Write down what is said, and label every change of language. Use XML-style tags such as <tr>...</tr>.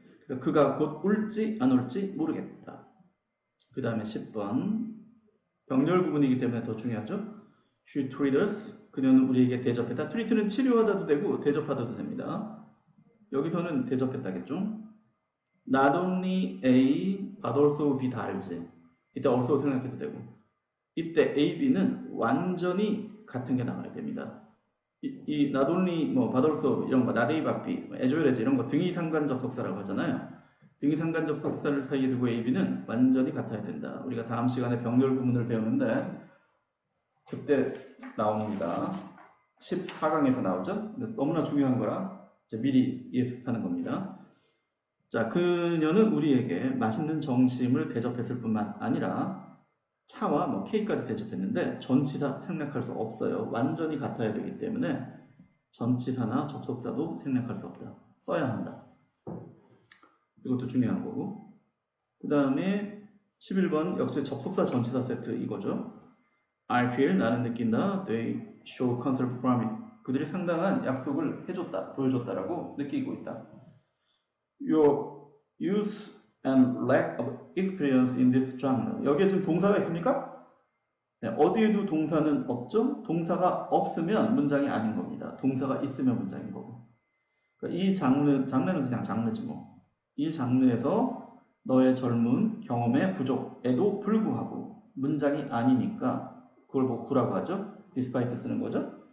<ko>그래서 그가 곧 올지 안 올지 모르겠다. 그 다음에 10번 병렬 구문이기 때문에 더 중요하죠?</ko> <en>She treated us.</en> <ko>그녀는 우리에게 대접했다. treat는 치료하다도 되고 대접하다도 됩니다. 여기서는 대접했다겠죠?</ko> <en>Not only A, but also B</en> <ko>다 알지? 이때 also 생각해도 되고 이때 A, B는 완전히 같은 게 나와야 됩니다. 이</ko> <en>not only,</en> <ko>뭐</ko> <en>but also</en> <ko>이런 거</ko> <en>not A, but B, as well as</en> <ko>이런 거 등위 상관 접속사라고 하잖아요. 등위 상관 접속사를 사이에 두고 A, B는 완전히 같아야 된다. 우리가 다음 시간에 병렬 구문을 배우는데 그때 나옵니다. 14강에서 나오죠? 너무나 중요한 거라 이제 미리 예습하는 겁니다. 자, 그녀는 우리에게 맛있는 점심을 대접했을 뿐만 아니라 차와 뭐 케이크까지 대접했는데 전치사 생략할 수 없어요. 완전히 같아야 되기 때문에 전치사나 접속사도 생략할 수 없다. 써야 한다. 이것도 중요한 거고. 그 다음에 11번 역시 접속사 전치사 세트 이거죠.</ko> <en>I feel</en> <ko>나는 느낀다.</ko> <en>They show concern for me.</en> <ko>그들이 상당한 약속을 해줬다, 보여줬다라고 느끼고 있다.</ko> <en>Your youth and lack of experience in this genre.</en> <ko>여기에 지금 동사가 있습니까? 네, 어디에도 동사는 없죠? 동사가 없으면 문장이 아닌 겁니다. 동사가 있으면 문장인 거고. 그러니까 이 장르는 그냥 장르지 뭐. 이 장르에서 너의 젊은 경험의 부족에도 불구하고 문장이 아니니까 그걸 뭐 구라고 하죠? despite 쓰는 거죠?</ko>